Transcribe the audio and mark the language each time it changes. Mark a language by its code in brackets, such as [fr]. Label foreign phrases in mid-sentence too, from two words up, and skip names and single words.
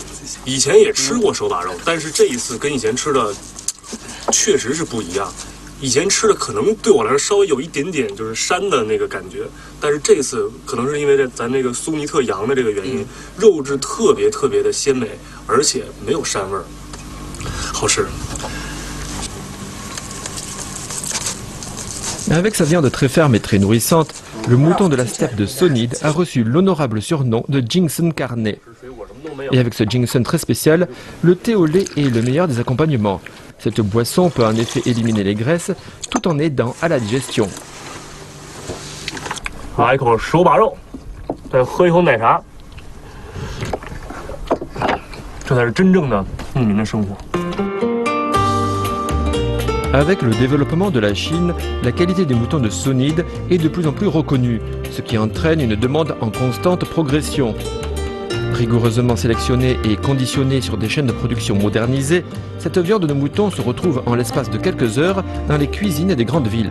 [zh] 以前也吃过手把肉，但是这一次跟以前吃的确实是不一样。以前吃的可能对我来说稍微有一点点就是膻的那个感觉，但是这次可能是因为咱那个苏尼特羊的这个原因，肉质特别特别的鲜美，而且没有膻味儿，好吃。 [fr] Avec sa viande très ferme et très nourrissante, le mouton de la steppe de Sonid a reçu l'honorable surnom de Ginseng carné. Et avec ce ginseng très spécial, le thé au lait est le meilleur des accompagnements. Cette boisson peut en effet éliminer les graisses tout en aidant à la digestion. [zh] 来一口手把肉，再喝一口奶茶，这才是真正的牧民的生活。 [fr] Avec le développement de la Chine, la qualité des moutons de Sonid est de plus en plus reconnue, ce qui entraîne une demande en constante progression. Rigoureusement sélectionnée et conditionnée sur des chaînes de production modernisées, cette viande de mouton se retrouve en l'espace de quelques heures dans les cuisines des grandes villes.